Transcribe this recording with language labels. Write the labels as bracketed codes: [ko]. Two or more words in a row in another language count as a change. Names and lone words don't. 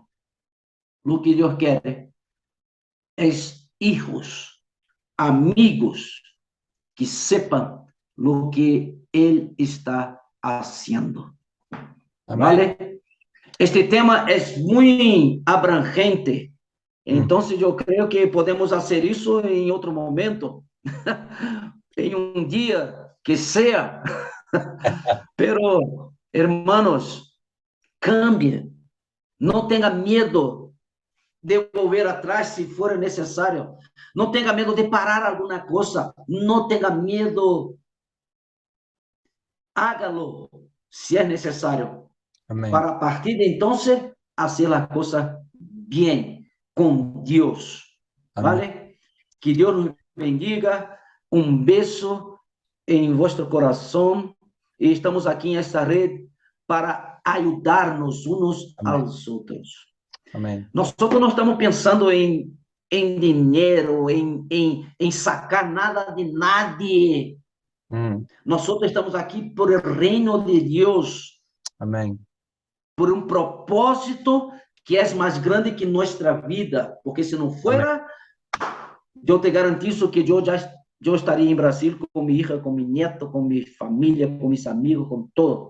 [pt] O que Deus quer é hijos, amigos, que sepam o que Ele está fazendo. ¿Vale? Este tema é muito abrangente. Então, eu creio que podemos fazer isso em outro momento, em um dia que seja. [es] Pero, hermanos, cambie. [pt] Não tenha medo de volver atrás se for necessário. Não tenha medo de parar alguma coisa. Não tenha medo. Hágalo se é necessário. Amém. Para a partir de então, fazer a coisa bem. Com Deus, ¿vale? Que Deus nos bendiga, um beijo em vosso coração, e estamos aqui nesta rede para ajudar-nos uns aos outros. Amém. Nós não estamos pensando em dinheiro, [es] em sacar nada de nadie. [pt] Nós estamos aqui por o reino de Deus. Amém. Por um propósito que é mais grande que nossa vida, porque se não fuera, eu te garantizo que eu estaria em Brasil com minha filha, com meu neto, com minha família, com meus amigos, com todo.